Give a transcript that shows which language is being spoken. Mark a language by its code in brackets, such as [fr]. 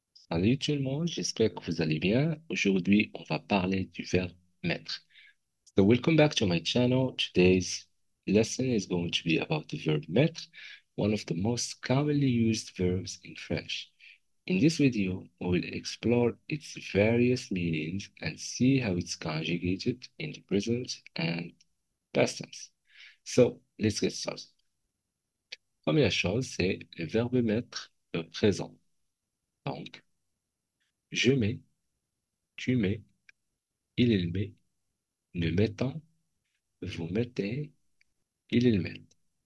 [fr] Salut tout le monde, j'espère que vous allez bien. Aujourd'hui, on va parler du verbe mettre. [en] So welcome back to my channel. Today's lesson is going to be about the verb mettre, one of the most commonly used verbs in French. In this video, we will explore its various meanings and see how it's conjugated in the present and past tense. So let's get started. [fr] Première chose, c'est le verbe mettre présent. Donc, je mets, tu mets, il met, nous mettons, vous mettez, ils mettent.